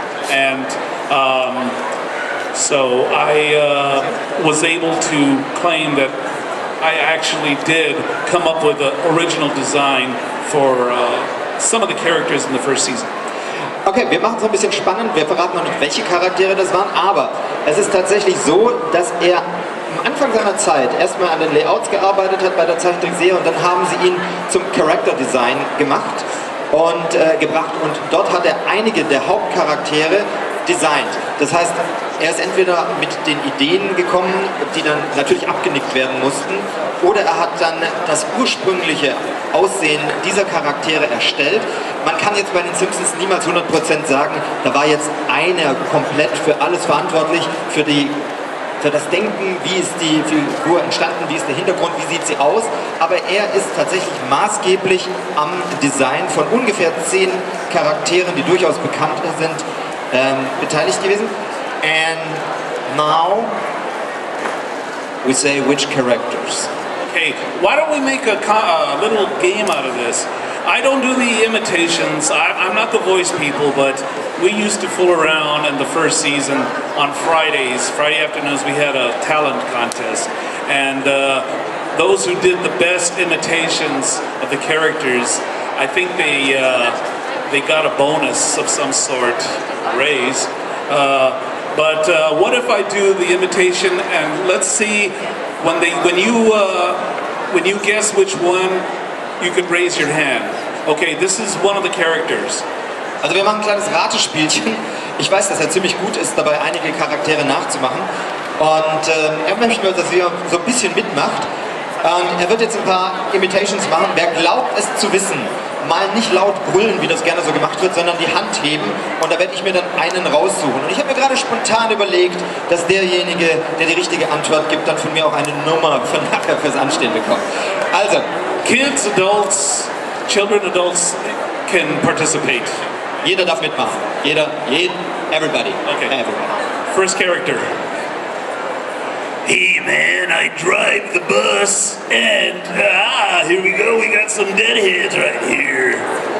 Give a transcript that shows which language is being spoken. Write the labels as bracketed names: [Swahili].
[English] And so I was able to claim that I actually did come up with an original design for some of the characters in the first season. [German] Okay, wir machen es ein bisschen spannend, wir verraten noch nicht, welche Charaktere das waren, aber es ist tatsächlich so, dass er am Anfang seiner Zeit erstmal an den Layouts gearbeitet hat bei der Zeichentrickserie und dann haben sie ihn zum Character Design gemacht und gebracht und dort hat er einige der Hauptcharaktere designt. Das heißt, er ist entweder mit den Ideen gekommen, die dann natürlich abgenickt werden mussten, oder er hat dann das ursprüngliche Aussehen dieser Charaktere erstellt. Man kann jetzt bei den Simpsons niemals 100% sagen, da war jetzt einer komplett für alles verantwortlich, für das Denken, wie ist die Figur entstanden, wie ist der Hintergrund, wie sieht sie aus. Aber er ist tatsächlich maßgeblich am Design von ungefähr 10 Charakteren, die durchaus bekannt sind, beteiligt gewesen. [English] And now we say which characters. Okay, why don't we make a little game out of this? I don't do the imitations. I'm not the voice people, but we used to fool around in the first season on Friday afternoons. We had a talent contest, and those who did the best imitations of the characters, I think they got a bonus of some sort, raise. But what if I do the imitation and let's see when you guess which one, you could raise your hand. Okay, this is one of the characters. [German] Also wir machen ein kleines Ratespielchen. Ich weiß, dass er ziemlich gut ist, dabei einige Charaktere nachzumachen. Und er möchte, dass ihr so ein bisschen mitmacht. Und er wird jetzt ein paar Imitations machen. Wer glaubt es zu wissen, mal nicht laut brüllen, wie das gerne so gemacht wird, sondern die Hand heben und da werde ich mir dann einen raussuchen. Und ich habe mir gerade spontan überlegt, dass derjenige, der die richtige Antwort gibt, dann von mir auch eine Nummer für nachher fürs Anstehen bekommt. Also, [English] Kids, adults, children, adults can participate. [German] jeder darf mitmachen. Everybody. [English] Okay. Everybody. First character. Hey man, I drive the bus and here we go, we got some deadheads right here.